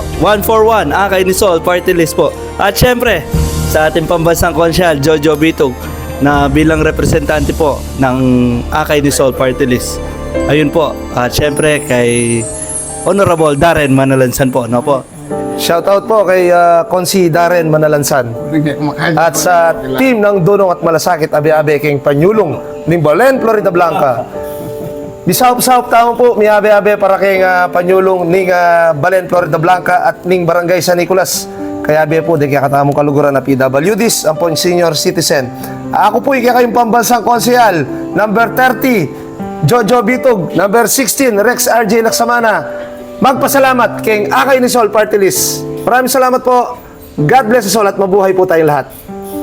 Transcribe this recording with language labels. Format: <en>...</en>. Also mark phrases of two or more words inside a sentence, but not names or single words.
<tl>1-for-1 Akay ni Sol Party List po. At syempre, sa ating Pambansang Konsyal Jojo Bitug na bilang representante po ng Akay ni Sol Party List. Ayun po. At syempre kay Honorable Darren Manalansan po, no po. Shoutout po kay Konsi Darren Manalansan. At sa team ng Dunong at Malasakit,</tl> <pam>abe-abe king</pam> <tl>Panyulong ng Balen, Florida Blanca.</tl> <pam>Bisaup-saup tamo po, miyabe-abe para kay Panyulong ng Balen, Florida Blanca at ning Barangay San Nicolas. Kaya abe po, di kaya katamong kaluguran na PWDs, ang pong</pam> <en>senior citizen.</en> <tl>Ako po, kayong Pambansang Konsehal, number 30, Jojo Bitug, number 16, Rex RJ Laksamana. Magpasalamat kay Akay ni Sol Party List. Maraming salamat po.</tl> <en>God bless us all</en> <tl>at mabuhay po tayong lahat.</tl>